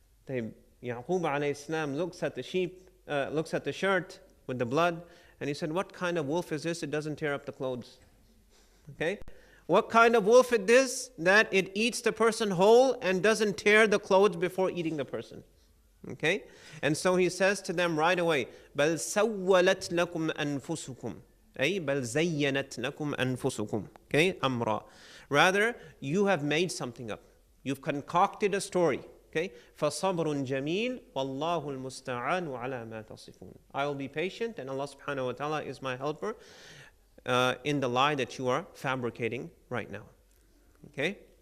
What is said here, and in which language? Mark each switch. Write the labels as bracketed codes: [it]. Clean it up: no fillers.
[en] Yaqub alayhi salam looks at the sheep, looks at the shirt with the blood, and he said, what kind of wolf is this? It doesn't tear up the clothes. Okay? What kind of wolf it is that it eats the person whole and doesn't tear the clothes before eating the person? Okay? And so he says to them right away, [ar] بَلْ سَوَّلَتْ لَكُمْ أَنفُسُكُمْ أي بَلْ زَيَّنَتْ لَكُمْ أَنفُسُكُمْ. Okay? أَمْرًا. [en] Rather, you have made something up. You've concocted a story. [ar] Okay? فَصَبْرٌ جَمِيلٌ وَاللَّهُ الْمُسْتَعَانُ عَلَى مَا تَصِفُونَ. [en] I will be patient and Allah subhanahu wa ta'ala is my helper in the lie that you are fabricating right now. Okay?